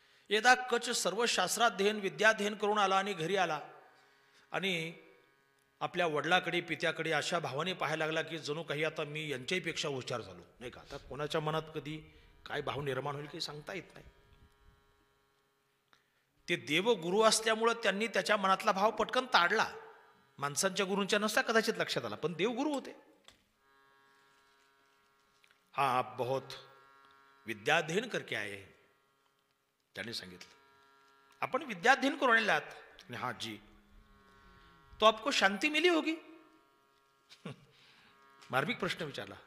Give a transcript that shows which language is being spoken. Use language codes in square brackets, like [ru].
[mr] यदा कच सर्व शास्त्राध्ययन विद्याध्ययन करून आला आणि घरी आला आणि आपल्या वडिलाकडे पित्याकडे अशा भावाने पाहायला लागला की जणू काही आता मी यांच्याहीपेक्षा हुशार झालो, नाही का. आता कोणाच्या मनात कधी काय भाव निर्माण होईल काही सांगता येत नाही. ते देवगुरु असल्यामुळं त्यांनी त्याच्या मनातला भाव पटकन ताडला. माणसांच्या गुरूंच्या नसता कदाचित लक्षात आला, पण देवगुरु होते. [hi] हाँ आप बहुत विद्याध्ययन करके आए हैं, [mr] त्याने सांगितलं. आपण विद्याध्ययन करून आले आहात. [hi] हाँ जी. तो आपको शांति मिली होगी. [mr] मार्मिक प्रश्न विचारला.